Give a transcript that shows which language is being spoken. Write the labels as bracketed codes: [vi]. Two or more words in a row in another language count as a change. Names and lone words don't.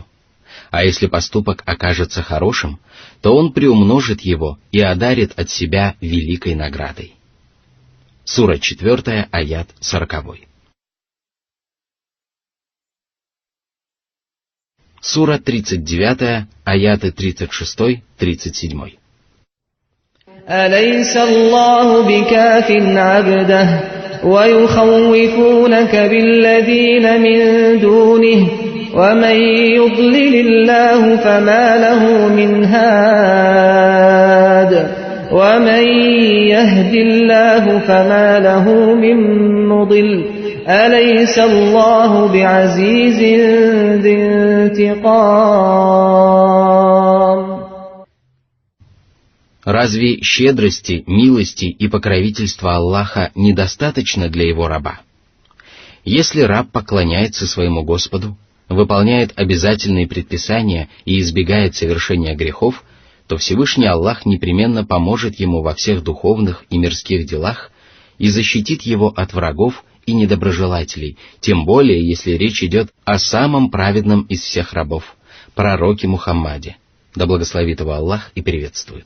[ru] А если поступок окажется хорошим, то Он приумножит его и одарит от себя великой наградой». Сура 4, аят 40. Сура 39, аяты 36-37. [ar] أليس الله بكاف عبده ويخوفونك بالذين من دونه ومن يضلل الله فما له من هاد ومن يهد الله فما له من مضل أليس الله بعزيز ذي انتقام. [ru] Разве щедрости, милости и покровительства Аллаха недостаточно для его раба? Если раб поклоняется своему Господу, выполняет обязательные предписания и избегает совершения грехов, то Всевышний Аллах непременно поможет ему во всех духовных и мирских делах и защитит его от врагов и недоброжелателей, тем более, если речь идет о самом праведном из всех рабов, пророке Мухаммаде, да благословит его Аллах и приветствует.